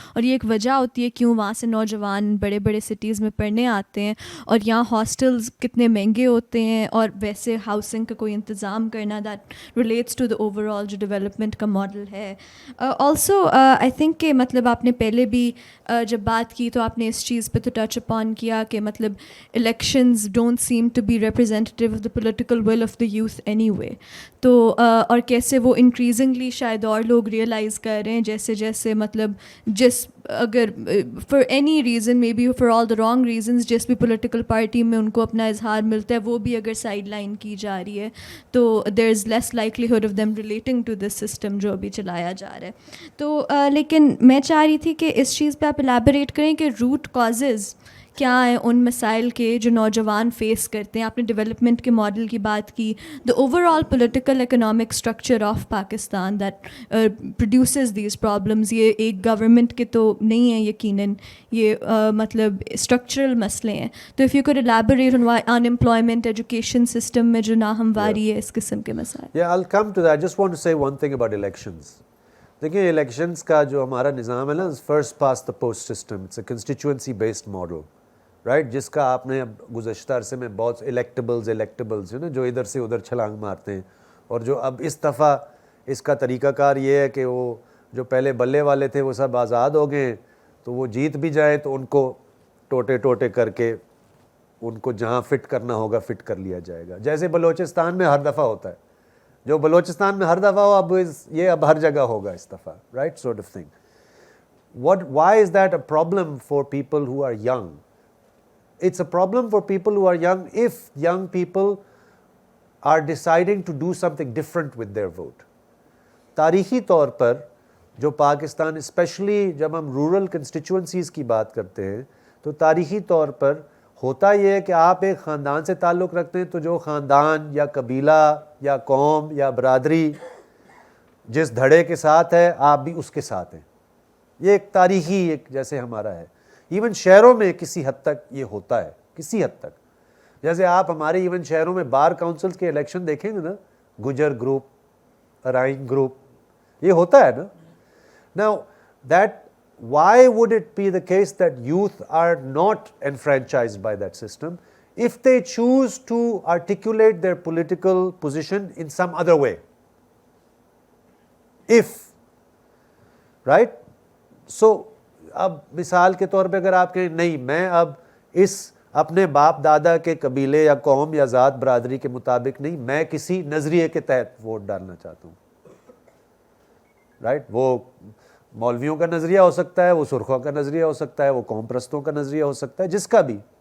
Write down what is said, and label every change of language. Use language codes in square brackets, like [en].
[ur] اور یہ ایک وجہ ہوتی ہے کیوں وہاں سے نوجوان بڑے بڑے سٹیز میں پڑھنے آتے ہیں, اور یہاں ہاسٹلز کتنے مہنگے ہوتے ہیں, اور ویسے ہاؤسنگ کا کوئی انتظام کرنا, [en] that relates to the overall [ur] جو ڈیولپمنٹ کا ماڈل ہے. [en] also I think [ur] کہ مطلب آپ نے پہلے بھی جب بات کی تو آپ نے اس چیز پہ تو ٹچ اپان کیا کہ مطلب [en] مطلب elections don't seem to be representative of the political will of the youth anyway. [ur] تو اور کیسے وہ انکریزنگلی شاید اور لوگ ریئلائز کر رہے ہیں جیسے جیسے مطلب جس اگر [en] for any reason may be for all the wrong reasons [ur] جس بھی پولیٹیکل پارٹی میں ان کو اپنا اظہار ملتا ہے وہ بھی اگر سائڈ لائن کی جا رہی ہے تو [en] there is less likelihood of them relating to this system [ur] جو ابھی چلایا جا رہا ہے. تو لیکن میں چاہ رہی تھی کہ اس چیز پہ آپ الیبوریٹ کریں کہ روٹ کازز کیا ہیں ان مسائل کے جو نوجوان فیس کرتے ہیں. آپ نے ڈیولپمنٹ کے ماڈل کی بات کی, [en] The overall political economic structure of Pakistan that produces these problems. [ur] یہ ایک گورنمنٹ کے تو نہیں ہیں یقیناً, یہ مطلب اسٹرکچرل مسئلے ہیں. تو [en] if you could elaborate on why in employment, [ur] education system میں جو ناہمواری ہے, اس قسم کے مسائل. [en] Yeah, I'll come to that. I just want to say one thing about elections. [ur] دیکھیے الیکشنز کا جو ہمارا نظام ہے نا, first pass the post system, [en] it's a constituency based model, [ur] right, جس کا آپ نے اب گزشتہ عرصے میں بہت الیکٹیبلز ہیں نا جو ادھر سے ادھر چھلانگ مارتے ہیں, اور جو اب اس دفعہ اس کا طریقہ کار یہ ہے کہ وہ جو پہلے بلے والے تھے وہ سب آزاد ہو گئے ہیں, تو وہ جیت بھی جائیں تو ان کو ٹوٹے کر کے ان کو جہاں فٹ کرنا ہوگا فٹ کر لیا جائے گا, جیسے بلوچستان میں ہر دفعہ ہوتا ہے. جو بلوچستان میں ہر دفعہ ہو اب یہ اب ہر جگہ ہوگا اس دفعہ, right, [en] Sort of thing. Why is that a problem for people who are young? It's a problem for people who are young if young people are deciding to do something different with their vote. [ur] تاریخی طور پر جو Pakistan especially جب ہم rural کنسٹیچوئنسیز کی بات کرتے ہیں تو تاریخی طور پر ہوتا یہ ہے کہ آپ ایک خاندان سے تعلق رکھتے ہیں تو جو خاندان یا قبیلہ یا قوم یا برادری جس دھڑے کے ساتھ ہے آپ بھی اس کے ساتھ ہیں. یہ ایک تاریخی ایک جیسے ہمارا ہے. ایون شہروں میں کسی حد تک یہ ہوتا ہے, کسی حد تک. جیسے آپ ہمارے ایون شہروں میں بار کاؤنسلز کے الیکشن دیکھیں گے نا, گجر گروپ, ارائن گروپ, یہ ہوتا ہے نا. [en] Now that why would it be the case that youth are not enfranchised by that system if they choose to articulate their political position in some other way? If, right? [ur] So اب مثال کے طور پہ اگر آپ کہیں نہیں میں اب اس اپنے باپ دادا کے قبیلے یا قوم یا ذات برادری کے مطابق نہیں, میں کسی نظریے کے تحت ووٹ ڈالنا چاہتا ہوں, رائٹ, وہ مولویوں کا نظریہ ہو سکتا ہے, وہ سرخوں کا نظریہ ہو سکتا ہے, وہ قوم پرستوں کا نظریہ ہو سکتا ہے, جس کا بھی.